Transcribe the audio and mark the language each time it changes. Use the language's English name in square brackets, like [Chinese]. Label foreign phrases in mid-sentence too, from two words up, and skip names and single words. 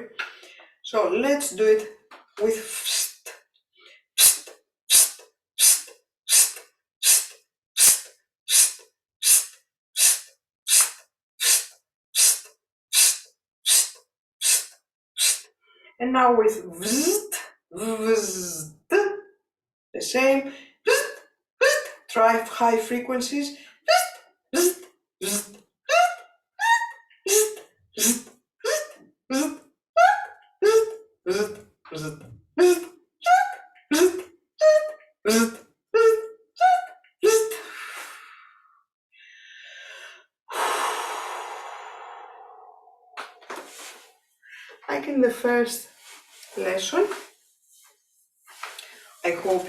[English] So let's do it with pst, pst, pst, pst, pst, pst, pst, pst, pst, pst, pst, pst, pst, pst, pst, pst. And now with vzzt, vzzt, the same. Vzzt, vzzt. Try high frequencies. Vzzt, vzzt, vzzt, vzzt, vzzt, vzzt, vzzt, vzzt, vzzt. Like in the first lesson, I hope